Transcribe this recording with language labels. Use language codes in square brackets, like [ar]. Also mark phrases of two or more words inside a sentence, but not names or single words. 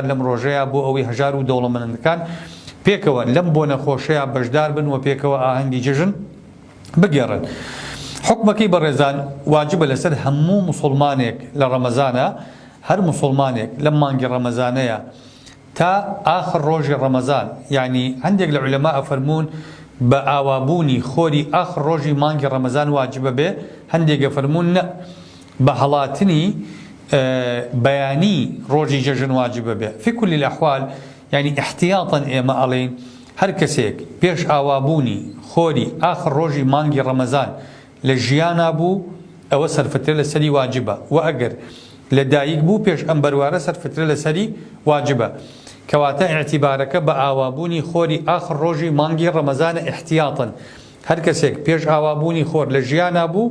[ckb] لەم ڕۆژەیە بۆ ئەوەی هەژار و دەوڵەمەندەکان پێکەوە لەم بۆ نەخۆشەیە بەشدار بن و پێکەوە ئاهەنگی جژن بگێڕن حکمەکەی بەڕێزان واجبە لەسەر هەموو مسلمانێک لە ڕەمەزانە هەر مسلمانێک لەم مانگی ڕەمەزانەیە تا ئاخر ڕۆژی ڕەمەزان یعنی هەندێک لە عولەما ئەفەرمون بە ئاوابوونی خۆری ئاخر ڕۆژی مانگی ڕەمەزان واجبە بێ هەندێک ئەفەرمون نە بە هەڵاتنی بەیانی ڕۆژی جەژن واجبە بێ [ar] في كل الأحوال يعني احتياطا [ckb] ئێمە ئەڵێن هەر کەسێک پێش ئاوابوونی خۆری ئاخر ڕۆژی مانگی ڕەمەزان لە ژیانە بوو ئەوە سەرفترە لەسەری واجبە و ئەگەر لە دایک بوو پێش ئەم بەروارە سەرفترە لەسەری واجبە کەواتە ئیعتیبارەکە بە ئاوابوونی خۆری ئاخر ڕۆژی مانگی ڕەمەزانە احتیاطن هەر کەسێک پێش ئاوابوونی خۆر لە ژیانە بوو